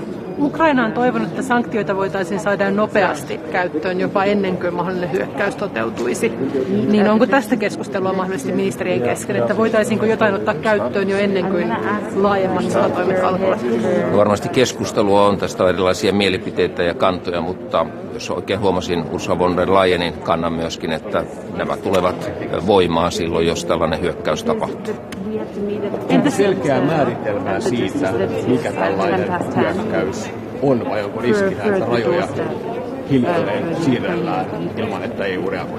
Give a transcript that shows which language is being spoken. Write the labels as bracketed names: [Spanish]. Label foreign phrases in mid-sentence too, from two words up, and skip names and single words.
[Finnish] Ukraina on toivonut, että sanktioita voitaisiin saada nopeasti käyttöön jopa ennen kuin mahdollinen hyökkäys toteutuisi. Niin onko tästä keskustelua mahdollisesti ministerien kesken, että voitaisiinko jotain ottaa käyttöön jo ennen kuin laajemmat sotatoimet alkavat? No varmasti keskustelua on, tästä on erilaisia mielipiteitä ja kantoja, mutta jos oikein huomasin Ursula von der Leyenin kannan myöskin, että nämä tulevat voimaan silloin, jos tällainen hyökkäys tapahtuu. Onko selkeää määritelmää siitä, mikä tällainen hyökkäys on, vai onko riskinä, että rajoja hiljalleen siirrellään ilman, että EU reagoi?